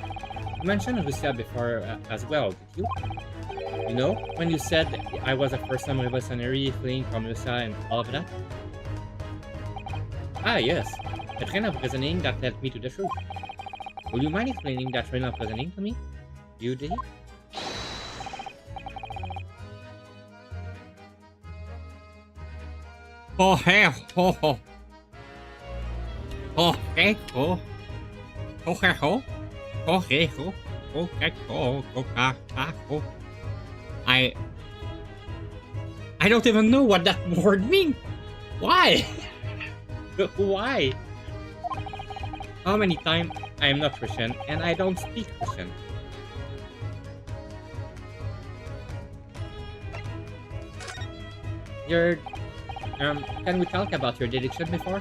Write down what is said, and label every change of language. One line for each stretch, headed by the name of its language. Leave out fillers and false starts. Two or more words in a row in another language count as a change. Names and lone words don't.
English: You mentioned Russia before as well, did you? You know, when you said I was a first-time revolutionary fleeing from Russia and all of that? Ah, yes. A train of reasoning that led me to the truth. Would you mind explaining that train of reasoning to me? You did? Oh, hey, ho, ho. Oh, hey, ho. Oh, hey, ho. Oh, hey, ho. Oh, hey, ho. Oh, ha, ha, ho. I don't even know what that word means. Why? Why? How many times I am not Russian and I don't speak Russian? Can we talk about your deduction before?